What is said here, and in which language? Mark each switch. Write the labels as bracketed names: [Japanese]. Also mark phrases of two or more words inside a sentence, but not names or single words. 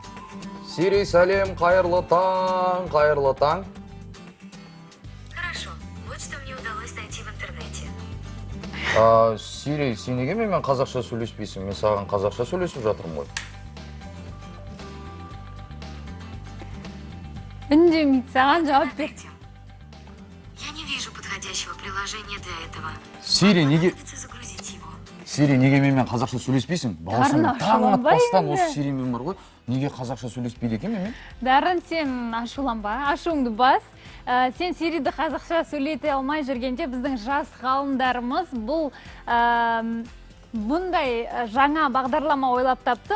[Kazakh] Сири, сәлем, қайырлы таң, қайырлы таң. [Russian] Хорошо, вот что мне удалось найти в интернете. [Kazakh] Сири, сен неге менімен қазақша сөйлеспейсің? Мен саған қазақша сөйлесіп жатырмын ғой. Үндемейді, саған жауап бер. [Russian] Подождите. Я не вижу подходящего приложения для этого. [Kazakh] Сири, неге... [Russian] Понадобится загрузить его. [Kazakh] Сири, неге менімен қазақша сөйлеспейсің? Баласың таң ашуланбай атпастан енді. осы Сиримен бар ғой. Неге қазақша сөйлеспейді екен менімен? Дарын, сен ашуланба, ашуыңды бас. Сен Сириді қазақша сөйлете алмай жүргенде біздің жас ғалымдарымыз бұл бұндай жаңа бағдарлама ойлап тапты.